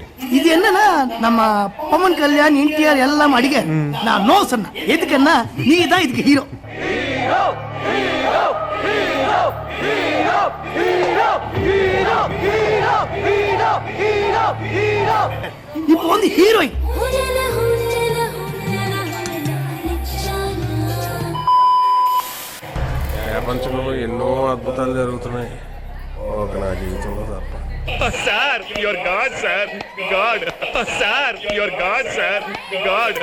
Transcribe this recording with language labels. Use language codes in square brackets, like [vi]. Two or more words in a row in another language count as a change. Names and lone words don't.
[ta] இது என்னன்னா நம்ம பவன் கல்யாண் என்டிஆர் எல்லாம் அடிக்க நான் நோ சொன்னேன். எதுக்குன்னா நீ தான் இதுக்கு ஹீரோ. இப்போ வந்து ஹீரோயின் [te] ప్రపంచంలో ఎన్నో అద్భుతాలు జరుగుతున్నాయి, ఒక నా జీవితంలో తప్ప. [en] sir your god sir, god sir your god sir, god.